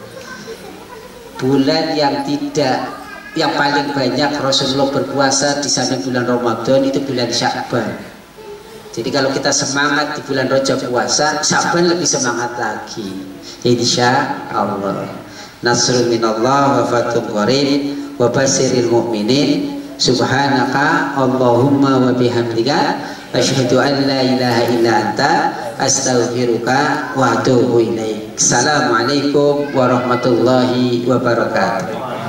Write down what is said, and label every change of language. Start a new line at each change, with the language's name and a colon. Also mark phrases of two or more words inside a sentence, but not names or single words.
Indonesian: Bulan yang paling banyak Rasulullah berpuasa di samping bulan Ramadan itu bulan Sya'ban. Jadi kalau kita semangat di bulan Rajab puasa, Sya'ban lebih semangat lagi.
Arabic: إن شاء الله نصر من الله وفتح قريب وبشر المؤمنين. سبحانك اللهم وبحمدك أشهد أن لا إله إلا أنت أستغفرك وأتوب إليك. السلام عليكم ورحمة الله وبركاته.